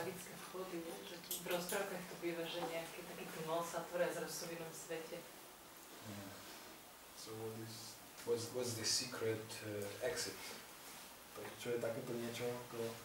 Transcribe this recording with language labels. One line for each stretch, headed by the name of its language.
Slovak: magické vchody, že tu v rozprávkach to býva, že nejaký taký tunel sa otvorí a zrazu sú v inom svete.
English: Yeah. So what's the secret exit?
Slovak: Takže čo je takéto niečo ako...